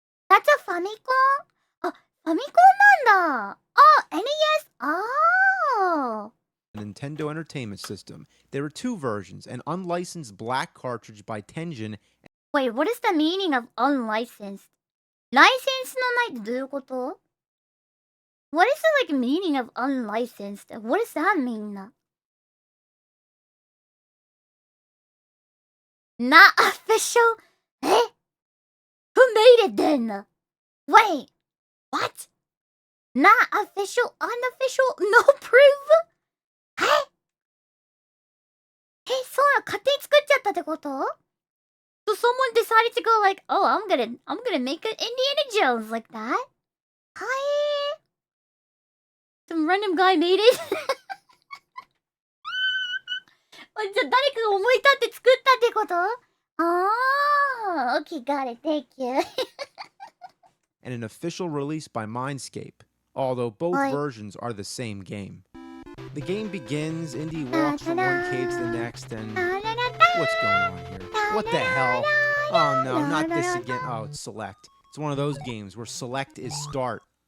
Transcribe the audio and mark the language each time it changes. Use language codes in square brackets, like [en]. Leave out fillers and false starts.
[en] That's a Famicom? [ja] あ、ファミコンなんだ。あ、 [en] NES? Oh. Nintendo Entertainment System. There were 2 versions, an unlicensed black cartridge by Tengen. Wait, what is the meaning of unlicensed? [ja] ライセンスのないってどういうこと? [en] What is the like meaning of unlicensed? What does that mean? Not official? Eh? Who made it then? Wait, what? Not official, unofficial, no proof? [ja] え、そうなの勝手に作っちゃったってこと? [en] So someone decided to go like, oh, I'm gonna make an Indiana Jones like that. Hi. Some random guy made it. [ja] じゃあ誰かが思い立って作ったってこと? [en] Oh, okay, got it. Thank you. And an official release by Mindscape, although both versions are the same game. The game begins, Indy walks from one cave to the next, and what's going on here? What the hell? Oh no, not this again. Oh, it's Select. It's one of those games where Select is Start.